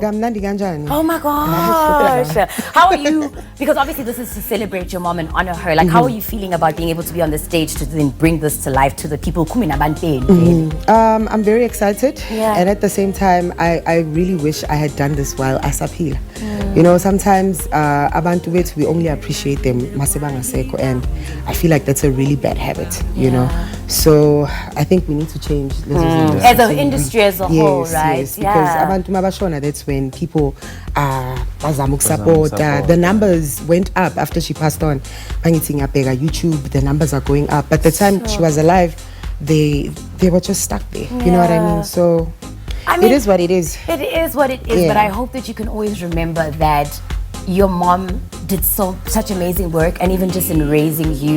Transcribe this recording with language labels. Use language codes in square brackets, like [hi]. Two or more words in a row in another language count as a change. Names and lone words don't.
[en] Gamnandi Ganjani. Oh my gosh. How are you? Because obviously this is to celebrate your mom and honor her. How are you feeling about being able to be on the stage to then bring this to life to the people? I'm very excited. Yeah. And at the same time, I really wish I had done this while Asapil. [zu] Sometimes abantu bethu, [en] we only appreciate them [zu] masebanga seko, [en] and I feel like that's a really bad habit, you know. So I think we need to change as an industry as a whole, right? Yes, because [zu] abantu mabashona, [en] that's when people bazama support. The numbers went up after she passed on. YouTube, the numbers are going up. But the time she was alive, they were just stuck there. You know what I mean? So it is what it is. It is what it is, but I hope that you can always remember that your mom did such amazing work, and even just in raising you.